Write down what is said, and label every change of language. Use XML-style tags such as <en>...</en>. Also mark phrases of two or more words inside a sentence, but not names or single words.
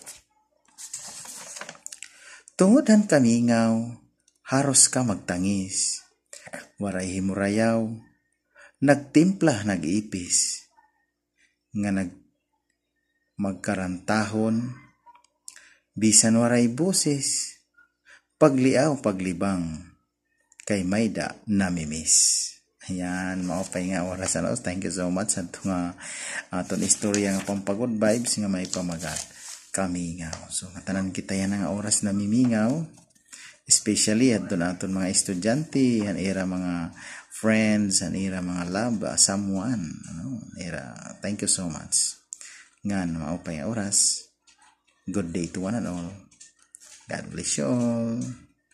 <war>Tungod han kamingaw, haros ka magtangis, waray himurayaw, nagtimpla nag-ipis, nga magkarantahon, bisan waray boses, pagliaw paglibang, kay mayda namimiss. Ayan, maupay nga oras.</war> <en>Thank you so much</en> <war>sa nga aton istorya nga pampagod vibes nga may pamagat kamingaw. So matanan kita yan nga oras na mimingaw, especially at doon aton mga estudyante, yan era mga friends, yan era mga love, someone, era.</war> <en>Thank you so much.</en> <war>Ngan, maupay nga oras.</war> <en>Good day to one and all. God bless you all.</en>